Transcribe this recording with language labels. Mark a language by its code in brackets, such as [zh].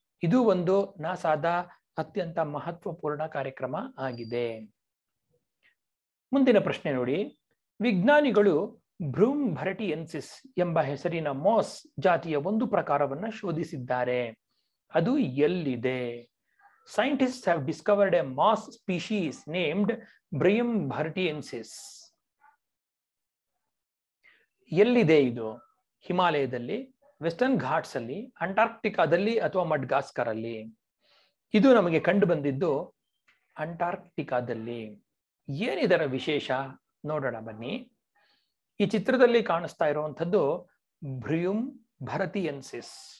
[kn] ಇದು ಒಂದು ನಾಸಾದ ಅತ್ಯಂತ ಮಹತ್ವಪೂರ್ಣ ಕಾರ್ಯಕ್ರಮ ಆಗಿದೆ. ಮುಂದಿನ ಪ್ರಶ್ನೆ ನೋಡಿ. ವಿಜ್ಞಾನಿಗಳು ಬ್ರೂಮ್ ಭರಟಿಯೆನ್ಸಿಸ್ ಎಂಬ ಹೆಸರಿನ ಮಾಸ್ ಜಾತಿಯ ಒಂದು ಪ್ರಕಾರವನ್ನ ಶೋಧಿಸಿದ್ದಾರೆ. ಅದು ಎಲ್ಲಿದೆ? [en] Scientists have discovered a moss species named Bryum bhartiensis. [kn] ಎಲ್ಲಿದೆ ಇದು? ಹಿಮಾಲಯದಲ್ಲಿ, ವೆಸ್ಟರ್ನ್ ಘಾಟ್ಸ್ ಅಲ್ಲಿ, ಅಂಟಾರ್ಕ್ಟಿಕಾದಲ್ಲಿ ಅಥವಾ ಮಡ್ಗಾಸ್ಕರ್ ಅಲ್ಲಿ. ಇದು ನಮಗೆ ಕಂಡು ಬಂದಿದ್ದು ಅಂಟಾರ್ಕ್ಟಿಕಾದಲ್ಲಿ. ಏನಿದರ ವಿಶೇಷ ನೋಡೋಣ ಬನ್ನಿ. ಈ ಚಿತ್ರದಲ್ಲಿ ಕಾಣಿಸ್ತಾ ಇರುವಂಥದ್ದು ಬ್ರಿಯುಮ್ ಭರತಿಯೆನ್ಸಿಸ್.